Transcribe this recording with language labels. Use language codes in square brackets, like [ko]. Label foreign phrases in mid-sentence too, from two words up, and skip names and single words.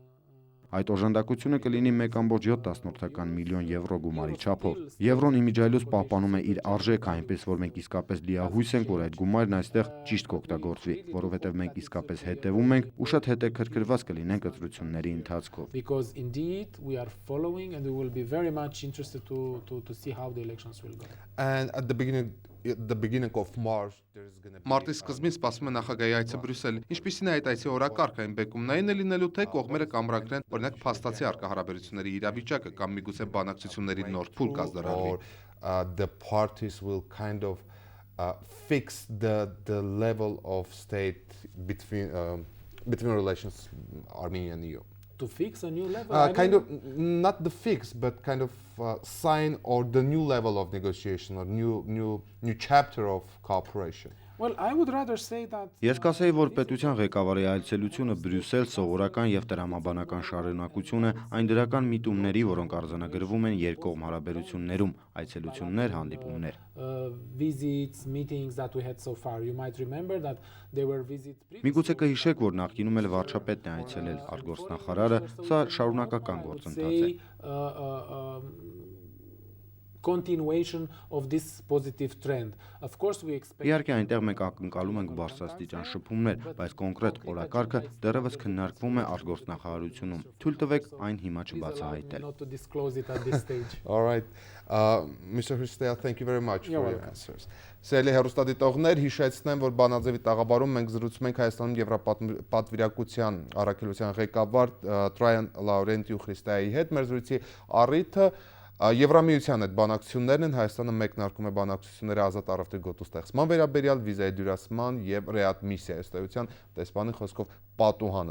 [hy] Այդ օժանդակությունը կլինի 1.7 միլիոն եվրո գումարի չափով։ Եվրոն իմիջիայլոց պահպանում է իր արժեքը, այնպես որ մենք իսկապես լիահույս ենք, որ այդ գումարն այստեղ ճիշտ կօգտագործվի, որովհետև մենք իսկապես հետևում ենք ու շատ հետաքրքրված կլինենք ընտրությունների ընթացքով։ [en] Because indeed we are following and we will be very much interested to see how the elections will go. And at the beginning of March, there is going to be [hy] Մարտի սկզբին սպասվում է նախագահի այցը Բրյուսել։ Ինչպիսին է այդ այցի օրակարգը, այն բեկումնային է լինելու, թե կողմերը կամրագրեն, օրինակ փաստացի արկա հարաբերությունների իրավիճակը կամ միգուցե բանակցությունների նոր փուլ կազդարարվի։ [en] or the parties will kind of fix the level of state between relations Armenia and EU. To fix a new level. Kind of not the fix, but kind of sign or the new level of negotiation or new chapter of cooperation. Well, I would rather say that [hy] Ես կասեի, որ պետության ղեկավարի այցելությունը Բրյուսել սովորական եւ տրամաբանական շարունակություն է այն դրական միտումների, որոնք արձանագրվում են երկկողմ հարաբերություններում, այցելություններ, հանդիպումներ։ [en] Visits, meetings that we had so far. You might remember that there were visits [hy] Միգուցե կհիշեք, որ նախկինում էլ վարչապետն է այցելել արտգործնախարարը, սա շարունակական գործընթաց է։ [en] Continuation of this positive trend. Of course we expect [hy] Իհարկե այնտեղ մենք ակնկալում ենք բարձրաստիճան շփումներ, բայց կոնկրետ օրակարգը դեռևս քննարկվում է արտգործնախարարությունում։ Թույլ տվեք այն հիմա չբացահայտել։ [en] not to disclose it at this stage. All right. Mr. Hristեա, thank you very much You're for your welcome. answers. [hy] Սիրելի հեռուստադիտողներ, հիշեցնեմ, որ ԲԱՆԱԶԵՎ-ի տաղավարում մենք զրուցում ենք Հայաստանում Եվրապատվիրակության առաքելության ղեկավար Տրայան Հրիսթեայի հետ։ Մեր զրույցի առիթը Եվրամիության այդ բանակցություններն են, Հայաստանը մեկնարկում է բանակցությունները ազատ առևտրի գոտու ստեղծման վերաբերյալ, վիզայի դյուրացման եւ ռեադմիսիայի ըստեյության դեսպանի խոսքով պատուհանը